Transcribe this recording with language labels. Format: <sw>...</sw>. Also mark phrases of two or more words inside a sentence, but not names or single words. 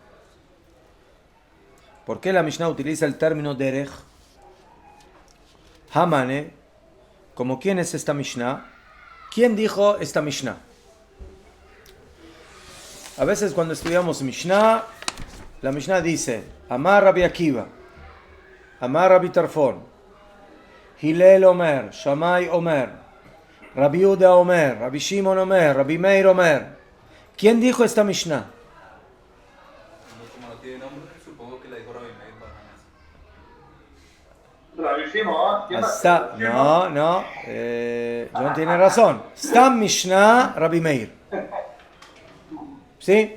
<es>¿Por qué la Mishnah utiliza el término derech? Hamane, ¿como quién es esta Mishnah? ¿Quién dijo esta Mishnah? A veces cuando estudiamos Mishnah, la Mishnah dice,</es> <he>אמר רבי עקיבא אמר רבי טרפון הלל אומר שמאי אומר רבי יהודה אומר רבי שמעון אומר רבי מאיר אומר.</he> <es>¿Quién dijo esta Mishnah? Como no tiene nombre, supongo que la dijo Rabbi Meir Rabbi Shimon, No, John tiene razón.</es> <he>סתם משנה רבי מאיר.</he> <es>¿Sí?</es>